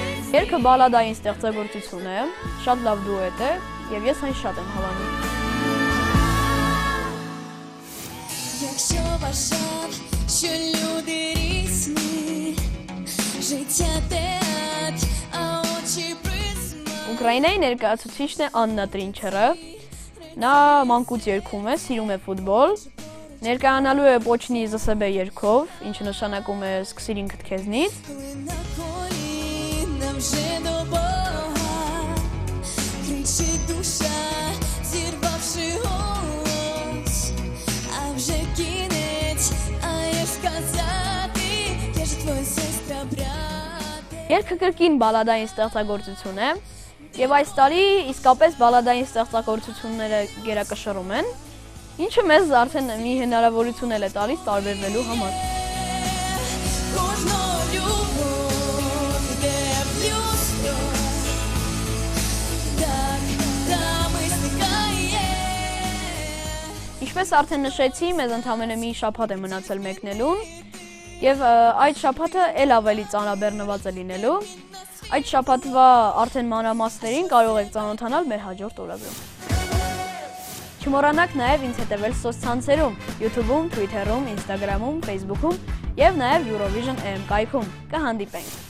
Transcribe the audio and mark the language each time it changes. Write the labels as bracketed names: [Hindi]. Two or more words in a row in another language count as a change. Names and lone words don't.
[Armenian] Երգը բալադային ստեղծագործություն է, շատ լավ դուետ է եւ ես այն շատ եմ հավանում։ [Ukrainian] Якщо бажав, що люди різні, життя театр, а очі призма. [Armenian] Ուկրաինայի ներկայացուցիչն է Աննա Տրինչերը։ Նա մանկուց երգում է, սիրում է ֆուտբոլ։ Ներկայանալու է Պոչնի ԶՍԲ երգով, ինչը նշանակում է «Սկսիր ինքդ քեզնից»։ [Ukrainian] Коли на коліна вже до Бога кричить душа, зірвавши голос, а вже кінець, а я сказати, я ж твоя сестра, брате. [Armenian] Երգը կրկին բալադային ստեղծագործություն է, եւ այս տարի իսկապես բալադային ստեղծագործությունները գերակշռում են, ինչը մեզ արդեն մի հնարավորություն է տալիս տարբերվելու համար։ [Ukrainian] Кожну любов йде в люстро, так там і зникає. [Armenian] Ինչպես արդեն նշեցի, մեզ ընդամենը մի շաբաթ է մնացել մեկնելուն, եւ այդ շաբաթը ել ավելի ծանրաբեռնված է լինելու։ Այդ շաբաթվա արդեն մանրամասներին կարող եք ծանոթանալ մեր հաջորդ օրագրում։ Չմոռանաք նաև ինձ հետևել սոցցանցերում, YouTube-ում, Twitter-ում, Instagram-ում, Facebook-ում եւ նաև Eurovision AM կայքում։ Կհանդիպենք։